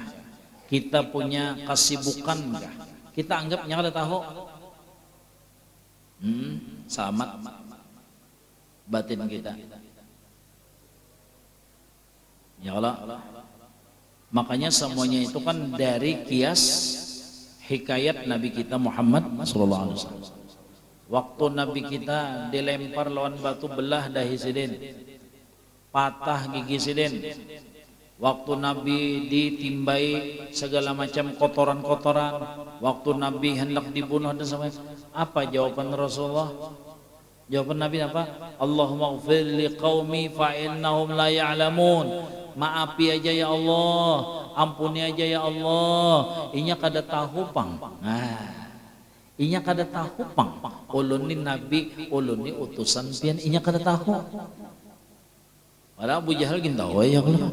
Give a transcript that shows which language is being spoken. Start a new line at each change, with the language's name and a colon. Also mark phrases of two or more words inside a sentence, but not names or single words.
Banjar: Kita punya kesibukan enggak? Kita anggapnya kada tahu. Selamat batin kita.
Arabic: يا الله.
Banjar: Makanya semuanya itu kan dari kias hikayat Nabi kita Muhammad
Arabic: صلى الله عليه وسلم.
Banjar: Waktu Nabi kita dilempar lawan batu belah dahi sidin, patah gigi sidin. Waktu Nabi ditimbai segala macam kotoran-kotoran, waktu Nabi hendak dibunuh dan sampai apa jawaban Rasulullah? Jawaban Nabi apa?
Arabic: اللهم اغفر لقومي فإنهم لا يعلمون.
Banjar: Maafi aja
Arabic: يا الله,
Banjar: ampuni aja
Arabic: يا الله.
Banjar: Inya kada tahu pang. Inya kada tahu pang. Ulun ni Nabi, ulun ni utusan pian, inya kada tahu. Padahal Abu Jahal gin tahu
Arabic: يا الله.